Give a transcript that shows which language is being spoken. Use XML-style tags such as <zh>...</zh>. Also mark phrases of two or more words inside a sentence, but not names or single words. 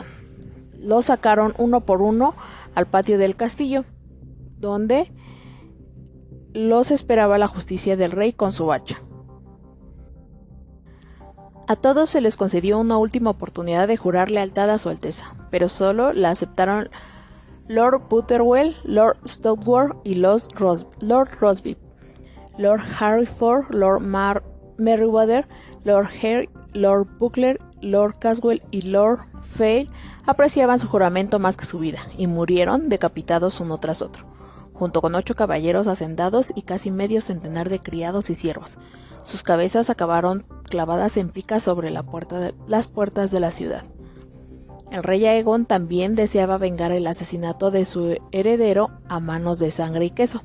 <es>Los sacaron uno por uno al patio del castillo, donde los esperaba la justicia del rey con su hacha. A todos se les concedió una última oportunidad de jurar lealtad a su Alteza, pero solo la aceptaron Lord Butterwell, Lord Stoutwort y Lord Rosby, Lord Harryford, Lord Merryweather, Lord Hare, Lord Buckler, Lord Caswell y Lord Fail apreciaban su juramento más que su vida, y murieron decapitados uno tras otro, junto con 8 caballeros hacendados y casi medio centenar de criados y siervos. Sus cabezas acabaron clavadas en picas sobre las puertas de la ciudad. El rey Aegon también deseaba vengar el asesinato de su heredero a manos de Sangre y Queso.</es>